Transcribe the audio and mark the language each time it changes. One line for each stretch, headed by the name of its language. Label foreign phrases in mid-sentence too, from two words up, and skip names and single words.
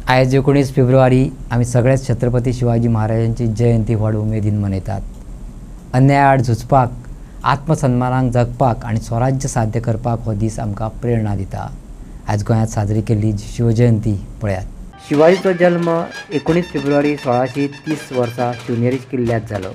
Konkani: आज 19 फेब्रुवारी आम्ही सगळेच छत्रपती शिवाजी महाराजांची जयंती व्हड उमेदीन मनयतात. अन्यायाआड झुजपाक, आत्मसन्मानाक जगपाक आणि स्वराज्य साध्य करपाक हो दीस आमकां प्रेरणा दिता. आज गोंयांत साजरी केल्ली शिवजयंती पळयात. शिवाजीचो जल्म 19 फेब्रुवारी 1630 वर्सा शिवनेरीच किल्ल्यात जालो.